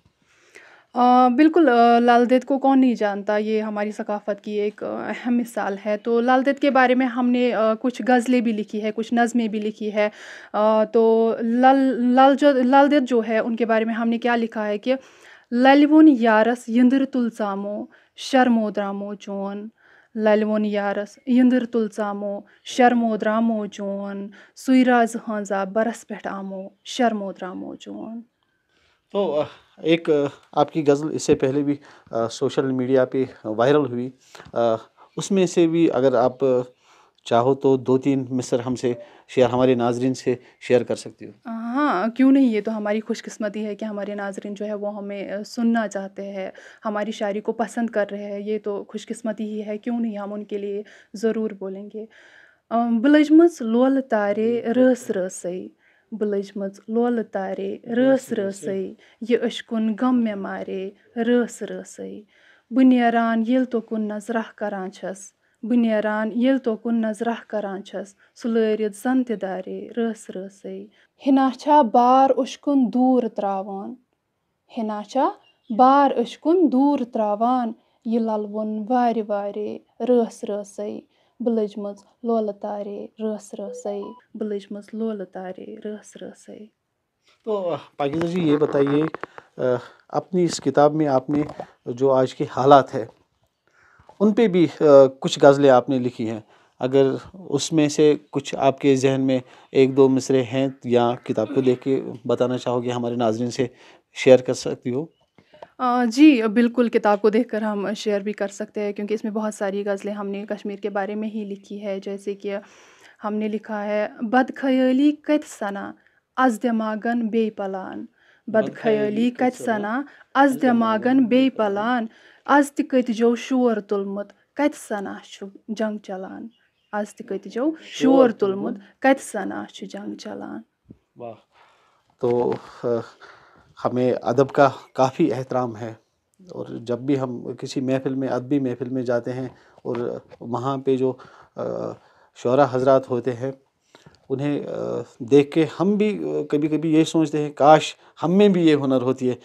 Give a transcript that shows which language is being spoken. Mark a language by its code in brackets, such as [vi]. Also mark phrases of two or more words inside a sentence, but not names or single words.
[ur] بالکل، لال دید کو کون نہیں جانتا، یہ ہماری ثقافت کی ایک اہم مثال ہے۔ تو لال دید کے بارے میں ہم نے کچھ غزلیں بھی لکھی ہے، کچھ نظمیں بھی لکھی ہے۔ تو لال دید جو ہے، ان کے بارے میں ہم نے کیا لکھا ہے کہ [ks] للون یارس یندر تلسامو شرمو درامو چون، للون یارس یندر تلسامو شرمو درامو چون، سوئی راز ہانزا برس پٹھ آمو شرمو درامو چون۔ [ur] تو ایک آپ کی غزل اس سے پہلے بھی سوشل میڈیا پہ وائرل ہوئی، اس میں سے بھی اگر آپ چاہو تو 2-3 مصر ہم سے ہمارے ناظرین سے شیئر کر سکتی ہو۔ ہاں، کیوں نہیں، یہ تو ہماری خوش قسمتی ہے کہ ہمارے ناظرین جو ہے وہ ہمیں سننا چاہتے ہیں، ہماری شاعری کو پسند کر رہے ہیں، یہ تو خوش قسمتی ہی ہے، کیوں نہیں ہم ان کے لیے ضرور بولیں گے۔ [ks] بہٕ لٔجمٕژ لولہٕ تارے رٲس رٲسٕے، بہٕ لٔجمٕژ لولہٕ تارے رٲس رٲسٕے، یہِ أشکُن غم مےٚ مارے رٲس رٲسٕے، بہٕ نیران ییٚلہِ توکُن نظرہ کران چھَس، بہٕ نیران ییٚلہِ توکُن نظرہ کران چھَس، سُہ لٲرِتھ زن تہِ دارے رٲس رٲسٕے، ہنا چھا بار أشکُن دوٗر تراوان، ہنا چھا بار أشکُن دوٗر تراوان، یہِ للوُن وارِ وارے رٲس رٲسٕے، بہٕ لٔجمٕژ لولہٕ تارے رٲس رٲسٕے، بہٕ لٔجمٕژ لولہٕ تارے رٲس رٲسٕے۔ [ur] تو پاکیزہ جی، یہ بتائیے، اپنی اس کتاب میں آپ نے جو آج کے حالات ہے ان پہ بھی کچھ غزلیں آپ نے لکھی ہیں، اگر اس میں سے کچھ آپ کے ذہن میں ایک دو مصرے ہیں یا کتاب کو دیکھ کے بتانا چاہو گے ہمارے ناظرین سے شیئر کر سکتی ہو؟ جی بالکل، کتاب کو دیکھ کر ہم شیئر بھی کر سکتے ہیں، کیونکہ اس میں بہت ساری غزلیں ہم نے کشمیر کے بارے میں ہی لکھی ہے. جیسے کہ ہم نے لکھا ہے: [ks] بد خیالی کت سنا از دماغن بے پلان، بد خیالی کت سنا از دماغن بے پلان، از تہ کتجو شور تلمت کت سنا چھُ جنگ چلان، از تہ کتجو شور تلمت کت سنا چھُ جنگ چلان. [ur] واہ! تو ہمیں ادب کا کافی احترام ہے، اور جب بھی ہم کسی محفل میں، ادبی محفل میں جاتے ہیں اور وہاں پہ جو شعراء حضرات ہوتے ہیں انہیں دیکھ کے ہم بھی کبھی کبھی یہ سوچتے ہیں کاش ہم میں بھی یہ ہنر ہوتی ہے.